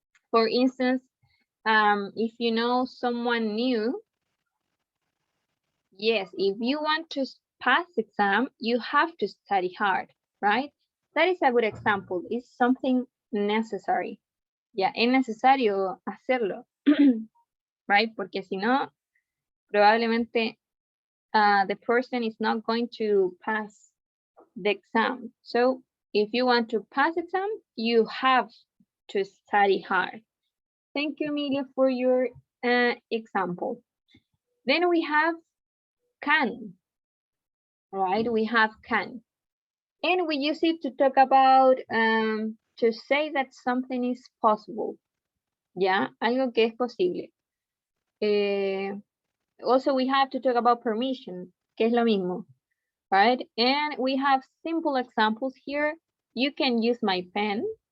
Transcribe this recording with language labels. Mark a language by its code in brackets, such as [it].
[en] For instance, if you know someone new, yes, if you want to pass exam, you have to study hard, right? That is a good example. It's something necessary. [es] Ya, es necesario hacerlo, [en] right? [es] Porque si no, probablemente [en] the person is not going to pass the exam. So if you want to pass exam, you have to study hard. Thank you, Emilia, for your example. Then we have can, right? We have can. And we use it to talk about, to say that something is possible. [es] Yeah, algo que es posible. [en] Also, we have to talk about permission, [es] que es lo mismo, [en] right? And we have simple examples here. You can use my pen.